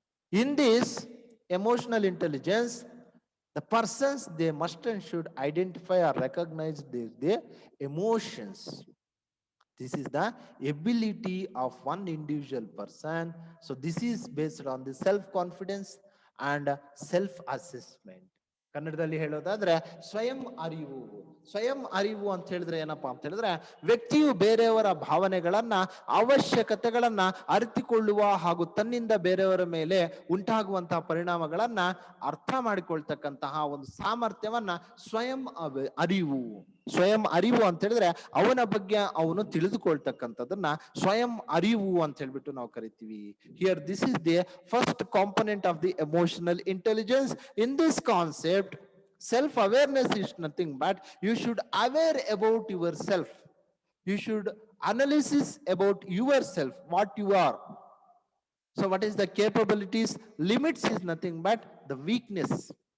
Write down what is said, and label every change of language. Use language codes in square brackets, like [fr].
[en] In this emotional intelligence, the persons they must and should identify or recognize their emotions. This is the ability of one individual person. So this is based on the self-confidence and self-assessment. [kn] ಕನ್ನಡದಲ್ಲಿ ಹೇಳೋದಾದ್ರೆ ಸ್ವಯಂ ಅರಿವು. ಸ್ವಯಂ ಅರಿವು ಅಂತ ಹೇಳಿದ್ರೆ ಏನಪ್ಪಾ ಅಂತ ಹೇಳಿದ್ರೆ ವ್ಯಕ್ತಿಯು ಬೇರೆಯವರ ಭಾವನೆಗಳನ್ನ ಅವಶ್ಯಕತೆಗಳನ್ನ ಅರಿತುಕೊಳ್ಳುವ ಹಾಗೂ ತನ್ನಿಂದ ಬೇರೆಯವರ ಮೇಲೆ ಉಂಟಾಗುವಂತಹ ಪರಿಣಾಮಗಳನ್ನ ಅರ್ಥ ಮಾಡಿಕೊಳ್ತಕ್ಕಂತಹ ಒಂದು ಸಾಮರ್ಥ್ಯವನ್ನ ಸ್ವಯಂ ಅರಿವು. ಸ್ವಯಂ ಅರಿವು ಅಂತ ಹೇಳಿದ್ರೆ ಅವನ ಬಗ್ಗೆ ಅವನು ತಿಳಿದುಕೊಳ್ತಕ್ಕಂಥದನ್ನ ಸ್ವಯಂ ಅರಿವು ಅಂತ ಹೇಳ್ಬಿಟ್ಟು ನಾವು ಕರಿತೀವಿ. [en] Here this is the first component of the emotional intelligence. In this concept, self awareness is nothing but you should aware about yourself. You should analysis about yourself, what you are. So what is the capabilities? Limits is nothing but the weakness.